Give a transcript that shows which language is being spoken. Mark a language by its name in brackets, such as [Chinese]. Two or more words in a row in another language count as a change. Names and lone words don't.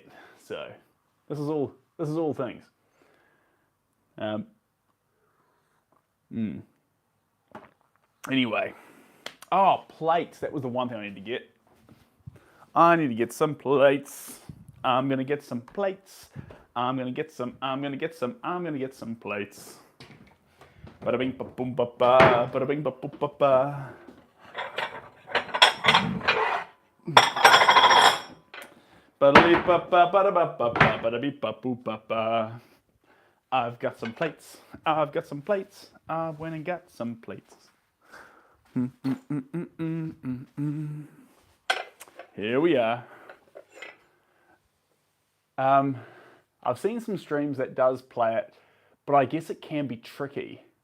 [English] So this is all things. Anyway, plates. That was the one thing I need to get. I need to get some plates. I'm gonna get some plates. I'm gonna get some plates. Bada bing ba boom ba ba. Bada bing ba boom ba ba. Bada beep ba ba. Bada ba ba ba. Bada beep ba boom ba ba. I've got some plates. I've got some plates. I went and got some plates. Here we are. I've seen some streams that does play it, but I guess it can be tricky.